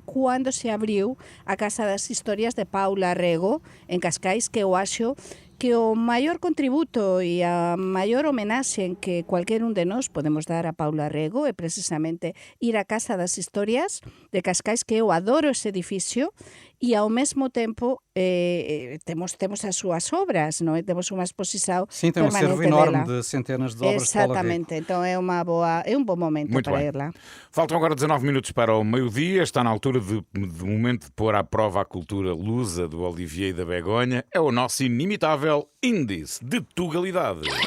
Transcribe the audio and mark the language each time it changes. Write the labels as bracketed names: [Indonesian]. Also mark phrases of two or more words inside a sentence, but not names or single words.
[Galician] cando se abriu a Casa das Historias de Paula Rego en Cascais, que eu acho que o maior contributo e a maior homenaxe en que cualquier un de nós podemos dar a Paula Rego é precisamente ir á Casa das Historias de Cascais, que eu adoro ese edificio, e ao mesmo tempo temos as súas obras, non é? Temos unha exposição [Portuguese] Sim, tem um [Galician] permanente [Portuguese] acervo enorme [Galician] dela. [Portuguese] de centenas de obras de Paula Rego. Exatamente, então é um bom momento Muito para bem. ir lá. Faltam agora 19 minutos para o meio-dia. Está na altura de momento de pôr à prova a cultura lusa do Olivier e da Begonha. É o nosso inimitável índice de Tugalidade.